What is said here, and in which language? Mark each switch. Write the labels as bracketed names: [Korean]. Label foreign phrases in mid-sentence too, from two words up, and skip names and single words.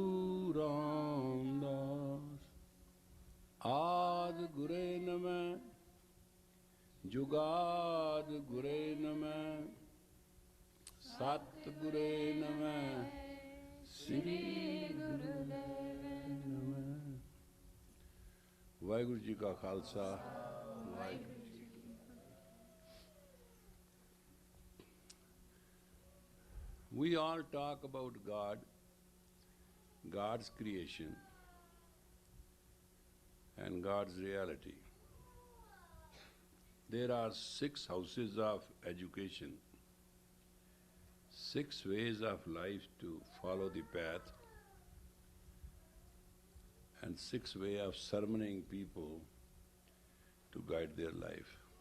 [Punjabi] ਰਾਮਦਾਸ ਆਦ ਗੁਰੇ ਨਮਹ ਜੁਗਾਦ ਗੁਰੇ ਨਮਹ ਸਤ ਗੁਰੇ ਨਮਹ ਸ੍ਰੀ ਗੁਰਦੇਵ ਨਮਹ। ਵਾਹਿਗੁਰੂ ਜੀ ਕਾ ਖ਼ਾਲਸਾ ਵਾਹਿਗੁਰੂ ਜੀ ਕੀ [English] We all talk about God, God's creation and God's reality. There are 6 houses of education, 6 ways of life to follow the path, and 6 ways of sermoning people to guide their life.